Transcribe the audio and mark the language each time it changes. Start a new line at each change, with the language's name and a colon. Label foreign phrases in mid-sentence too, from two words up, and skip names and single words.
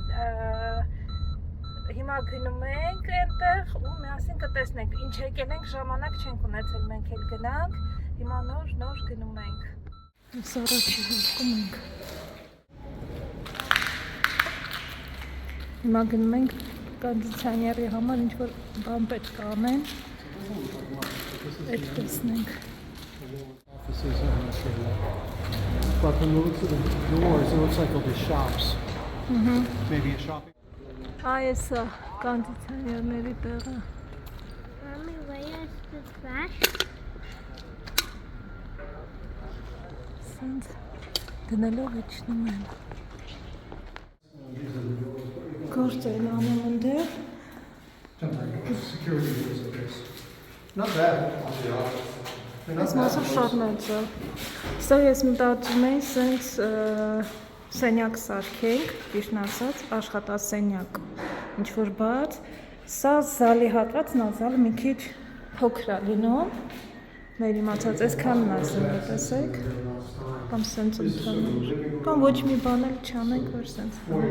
Armenian: հիմա գնում ենք այնտեղ ու միասին կտեսնենք, ինչ եկել ենք, ժամանակ չենք ունեցել, մենք էլ գնանք, հիմա նոր գնում ենք։ Այս առաջի հարկում ենք։ Հիմա գնում ենք կոնդիցիոների համար ինչ որ բան պետք է անեն։ Այդ տեսնենք։
English: But when you look at the doors, it looks like there'll be shops. Maybe a shopping.
Armenian: Այս է կոնդիցիոներների տեղը։
English: Mommy, where is the trash?
Armenian: Սենց դնելով իջնում են։ Գործ են անում ընդեղ։
English: Security is of this. Not bad.
Armenian: Այս մասը շատ մեծ է։ Սա ես մտածում էի սենց սենյակ սարքենք, ճիշտն ասած, աշխատասենյակ, ինչ որ բաց, սա զալի հատվածն է, զալը մի քիչ փոքր է լինում, մեր իմացած այսքանն է զալը, տեսեք, կամ սենց ընդհանուր, կամ ոչ մի բան էլ չանենք, որ սենց։